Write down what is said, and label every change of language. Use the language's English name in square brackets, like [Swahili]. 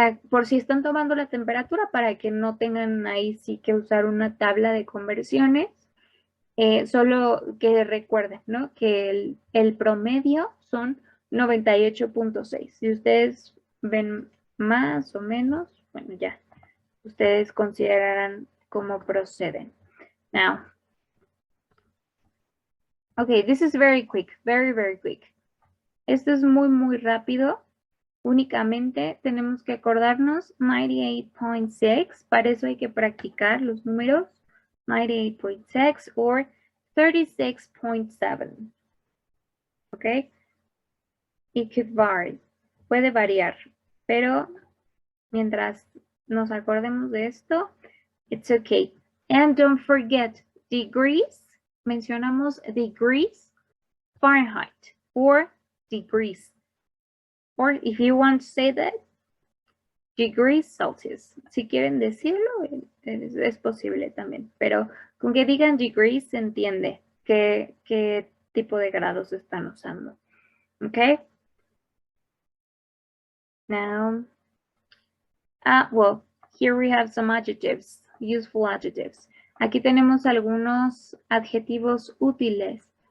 [Spanish] Por si están tomando la temperatura, para que no tengan ahí sí que usar una tabla de conversiones, solo que recuerden, ¿no? Que el promedio son 98.6. Si ustedes ven más o menos, bueno, ya, ustedes considerarán cómo proceden. [English] Now, okay, this is very quick, very, very quick. [Spanish] Esto es muy, muy rápido. Únicamente tenemos que acordarnos 98.6, para eso hay que practicar los números. [English] 98.6 or 36.7. ¿Ok? It could vary. [Spanish] Puede variar, pero mientras nos acordemos de esto, [English] it's okay. And don't forget, degrees, mencionamos degrees Fahrenheit or degrees. Or if you want to say that, degrees Celsius. [Spanish] Si quieren decirlo, es posible también. Pero con que digan degrees se entiende qué tipo de grados están usando. Okay? [English] Now, well, here we have some adjectives, useful adjectives. [Spanish] Aquí tenemos algunos adjetivos útiles.